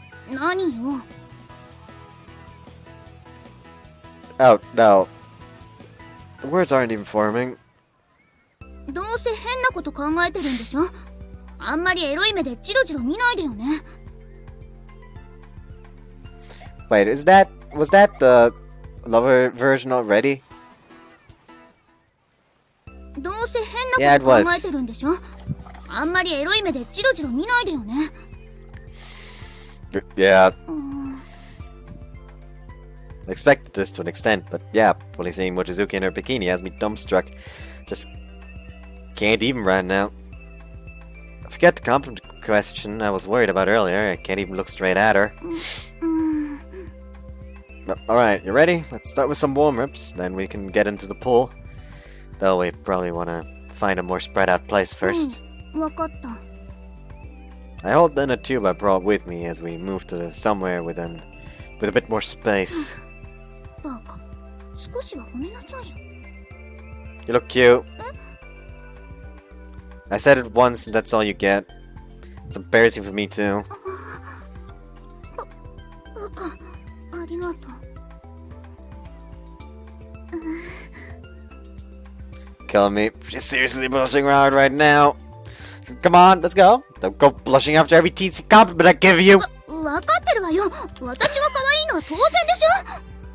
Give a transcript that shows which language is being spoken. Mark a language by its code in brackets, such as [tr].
[ja] 何よ。 [en] Oh, no. The words aren't even forming. [ja] どうせ変なこと考えてるんでしょ。あんまりエロい目でチロチロ見ないでよね。 [en] Wait, was that the lover version already? [ja] どうせ変なこと [en] Yeah, it [ja] 考 [en] was. [ja] えてるんでしょ。あんまりエロい目でチロチロ見ないでよね。 [en] Yeah, [ja] うーん。 [en] I expected this to an extent, but yeah, fully seeing Mochizuki in her bikini has me dumbstruck. Just can't even right now. Forget the compliment question I was worried about earlier. I can't even look straight at her. [ja] うーん。 [en] Alright, you ready? Let's start with some warm-ups, then we can get into the pool. Though we probably want to find a more spread out place first. [ja] わかった。 [en] I hold in a tube I brought with me as we move to somewhere with a bit more space. [ja] バカ。少しは褒めなさいよ。 [en] You look cute. I said it once and that's all you get. It's embarrassing for me too. [ja] バカ、ありがとう。 [en] Kill me. She's seriously blushing around right now. Come on, let's go. Don't go blushing after every teensy compliment I give you. [ja] わかってるわよ。私が可愛いのは当然でしょ。